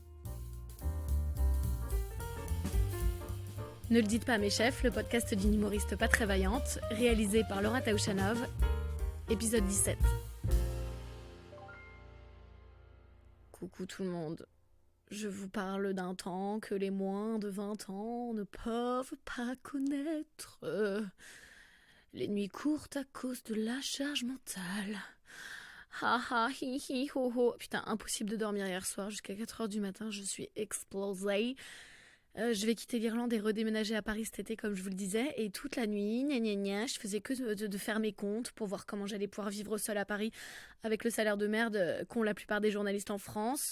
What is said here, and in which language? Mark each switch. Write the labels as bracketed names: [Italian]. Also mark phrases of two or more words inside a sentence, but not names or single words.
[French] Ne le dites pas à mes chefs, le podcast d'une humoriste pas très vaillante, réalisé par Laura Taouchanov, épisode 17. Coucou tout le monde. Je vous parle d'un temps que les moins de 20 ans ne peuvent pas connaître. Les nuits courtes à cause de la charge mentale. Ha ha hi hi ho ho. Putain, impossible de dormir hier soir jusqu'à 4h du matin, je suis explosée. Je vais quitter l'Irlande et redéménager à Paris cet été comme je vous le disais, et toute la nuit, je faisais que de faire mes comptes pour voir comment j'allais pouvoir vivre seule à Paris avec le salaire de merde qu'ont la plupart des journalistes en France.